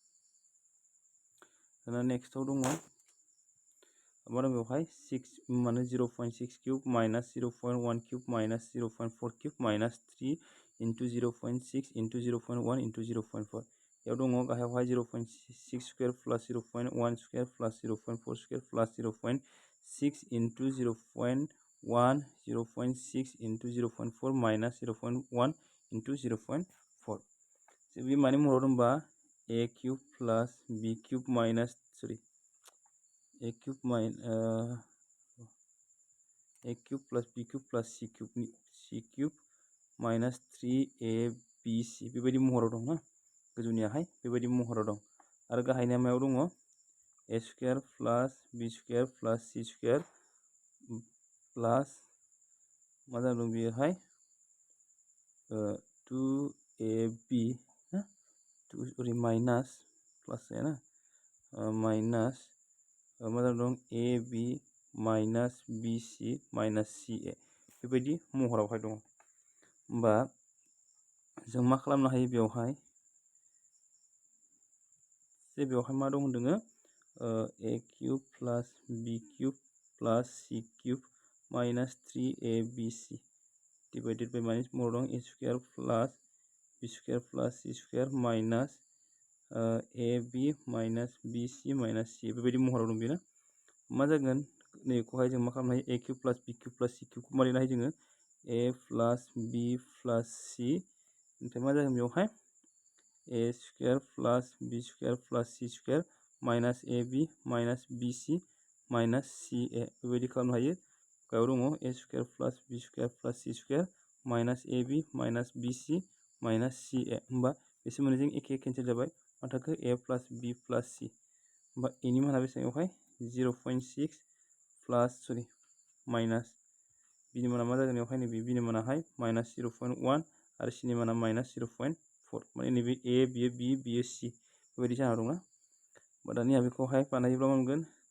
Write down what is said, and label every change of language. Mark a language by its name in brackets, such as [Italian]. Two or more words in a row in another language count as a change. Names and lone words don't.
[Bodo] दाना नेक्स्टआव दङ मा दं बेवहाय 6 माने 0.6 [English] cube minus 0.1 cube minus 0.4 cube minus 3 into 0.6 into 0.1 into 0.4 [Bodo] याव दङ गाहायावहाय [English] 0.6 square plus 0.1 square plus 0.4 square plus 0.6 into 0.1 0.6 into 0.4 minus 0.1 into 0.4 [Bodo] बे माने महराव दंबा [English] a cube plus b cube minus a cube plus b cube plus c cube minus 3abc [Bodo] बेबायदि महराव दं ना गोजौनियाहाय बेबायदि महराव दं आरो गाहायनिया मायाव दङ [English] a square plus b square plus c square plus c स्क्वायर प्लस [Bodo] मा जादों बेयोहाय [English] 2ab minus plus ना माइनास [Bodo] मा जादों [English] ab minus bc minus ca [Bodo] बेबायदि महरावहाय दङ। होमबा जों मा खालामनो हायो बेवहाय मा दं होनदों [English] a cube plus b cube plus c cube minus 3abc divided by माइनास [Bodo] महराव दं [English] a square plus b square plus c square minus ab minus bc minus c [Bodo] बेबायदि महराव दं बेना मा जागोन नैखौहाय जों मा खालामनो हायो [English] a cube plus b cube plus c cube-खौ [Bodo] मा लिरनो हायो जोङो [English] a plus b plus c [Bodo] ओमफ्राय मा जागोन बेवहाय [English] a square plus b square plus c square minus ab minus bc minus ca [Bodo] बेबायदि खालामनो हायो। गायाव दङ [English] a square plus b square plus c square minus ab minus bc minus ca [Bodo] होमबा बिसोर मोननैजों एखे केन्सेल जाबाय मा थाखो [English] a plus b plus c [Bodo] होमबा a नि माना बेसेबांहाय [English] 0.6 plus minus [Bodo] b नि माना मा जागोन बेवहाय नैबे b नि मानाहाय माइनास 0.1 आरो c नि माना माइनास 0.4 माने नैबे a बियो b बियो c बेबायदि जाना दंना होमबा दानिया बेखौहाय बानायोब्ला मा मोनगोन